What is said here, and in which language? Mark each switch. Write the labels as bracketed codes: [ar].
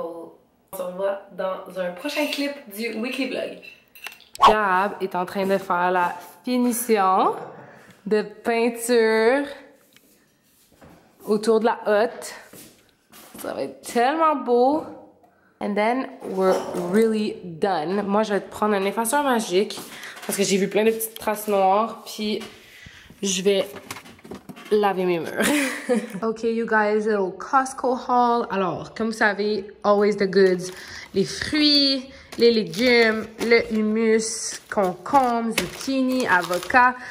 [fr] On se revoit dans un prochain clip du Weekly Vlog. Gab est en train de faire la finition de peinture autour de la hotte. Ça va être tellement beau. [en] And then we're really done. [fr] Moi, je vais te prendre un effaceur magique parce que j'ai vu plein de petites traces noires. Puis je vais laver mes murs. [en] Ok, you guys, little Costco haul. [fr] Alors, comme vous savez, [en] always the goods. [fr] Les fruits, les légumes, le hummus, concombre, zucchini, avocat.